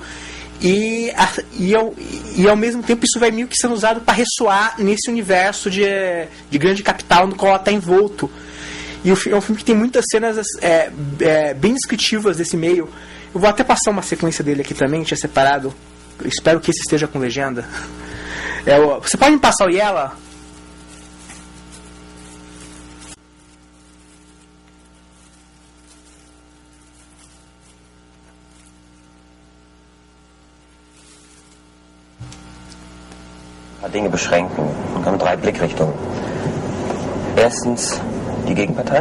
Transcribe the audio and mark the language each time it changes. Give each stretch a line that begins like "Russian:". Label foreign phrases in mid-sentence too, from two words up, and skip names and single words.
Portuguese: E ao mesmo tempo isso vai meio que sendo usado para ressoar nesse universo de grande capital no qual ela está envolto. E é um filme que tem muitas cenas bem descritivas desse meio. Eu vou até passar uma sequência dele aqui também, tinha separado. Eu espero que esse esteja com legenda. Você pode me passar o Yella?
German: Dinge beschränken. Wir haben 3 Blickrichtungen. Erstens die Gegenpartei.